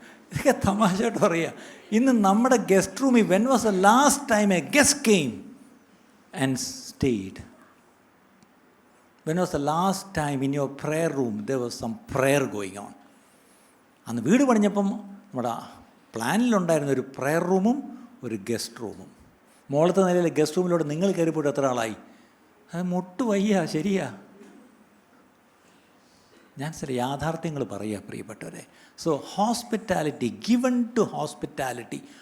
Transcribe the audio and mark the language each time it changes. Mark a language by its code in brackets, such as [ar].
[ml] ഇതൊക്കെ തമാശയായിട്ട് പറയുക. ഇന്ന് നമ്മുടെ ഗസ്റ്റ് റൂമിൽ [en] When was the last time a guest came and stayed? When was the last time in your prayer room there was some prayer going on? [ml] അന്ന് വീട് പണിഞ്ഞപ്പം നമ്മുടെ പ്ലാനിലുണ്ടായിരുന്ന ഒരു പ്രെയർ റൂമും ഒരു ഗസ്റ്റ് റൂമും. മുകളിലത്തെ നിലയിലെ ഗസ്റ്റ് റൂമിലൂടെ നിങ്ങൾ കയറിപ്പോയിട്ട് എത്ര ആളായി? അത് മുട്ട് വയ്യ, ശരിയാ. ഞാൻ ചില യാഥാർത്ഥ്യങ്ങൾ പറയുക പ്രിയപ്പെട്ടവരെ. [en] So hospitality, given to hospitality.